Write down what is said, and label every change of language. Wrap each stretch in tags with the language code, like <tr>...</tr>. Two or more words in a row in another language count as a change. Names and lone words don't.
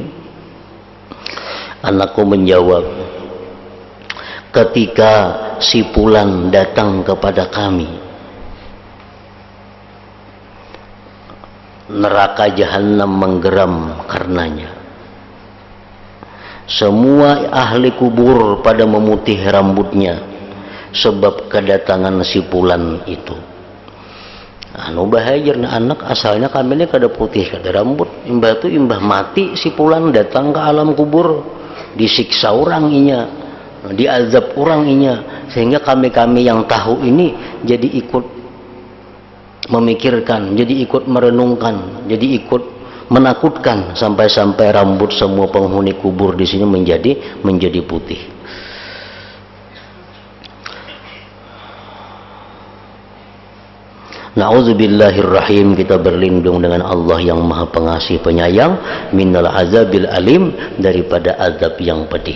<id>Anakku menjawab, ketika si Fulan datang kepada kami, neraka jahanam menggeram karenanya. Semua ahli kubur pada memutih rambutnya sebab kedatangan si Fulan itu.</id> <bjn>Anu bahajar na anak asalnya kami ini kada putih kada rambut, imbah tu imbah mati si Fulan datang ke alam kubur, disiksa orang inya, diazab orang inya,</bjn> <id>sehingga kami yang tahu ini jadi ikut memikirkan, jadi ikut merenungkan, jadi ikut menakutkan, sampai-sampai rambut semua penghuni kubur di sini menjadi putih. Na'udzubillahirrahim, kita berlindung dengan Allah yang maha pengasih penyayang,</id> <ar>من العذاب الأليم,</ar> <id>daripada azab yang pedih.</id>